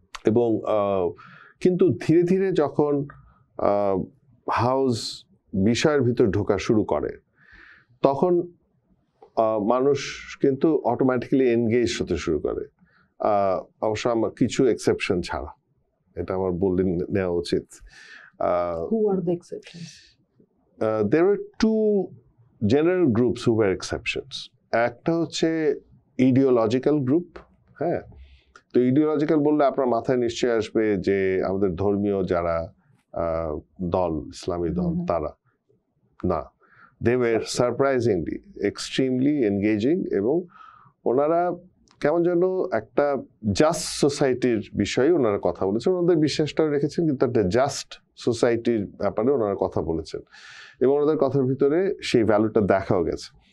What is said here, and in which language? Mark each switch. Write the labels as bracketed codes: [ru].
[bn] এবং কিন্তু ধীরে ধীরে যখন হাউস বিষয়ের ভিতর ঢোকা শুরু করে তখন মানুষ কিন্তু অটোমেটিক্যালি এনগেজ হতে শুরু করে। অবশ্য আমার কিছু এক্সেপশন ছাড়া, এটা আমার বলে নেওয়া উচিত। [en] Who are the exceptions? There were two general groups who were exceptions. [bn] একটা হচ্ছে ইডিওলজিক্যাল গ্রুপ। হ্যাঁ, তো ইডিওলজিক্যাল বললে আপনার মাথায় নিশ্চয়ই আসবে যে আমাদের ধর্মীয় যারা দল, ইসলামী দল, তারা না। [en] they were surprisingly extremely engaging, [bn] এবং ওনারা কেমন যেন একটা জাস্ট সোসাইটির বিষয়ে ওনারা কথা বলেছেন, ওনাদের বিশ্বাসটাও রেখেছেন, কিন্তু একটা জাস্ট সোসাইটির ব্যাপারে ওনারা কথা বলেছেন, এবং ওনাদের কথার ভিতরে সেই ভ্যালুটা দেখাও গেছে।